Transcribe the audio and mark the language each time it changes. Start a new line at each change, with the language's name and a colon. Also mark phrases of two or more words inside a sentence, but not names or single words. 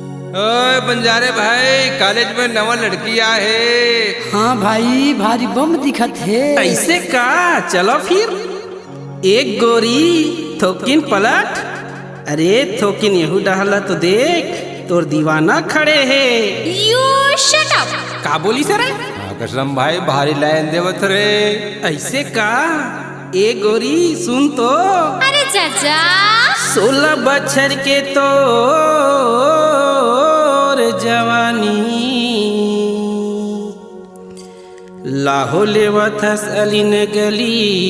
Chhattisgarhi: ओए बंजारे भाई, कॉलेज में नवा लड़की है। हाँ भाई, भारी बम दिखत है। ऐसे का? चलो फिर। एक गोरी थोकिन पलट। अरे थोकिन यहू डहला तो देख, तोर दीवाना खड़े है।
English: You shut up!
Chhattisgarhi: का बोली सर? कसम भाई, भारी लाइन देवत रे। ऐसे का? ए गोरी सुन तो। अरे चाचा 16 बछर के तो जवानी लाहो लेवथस अलिन गली।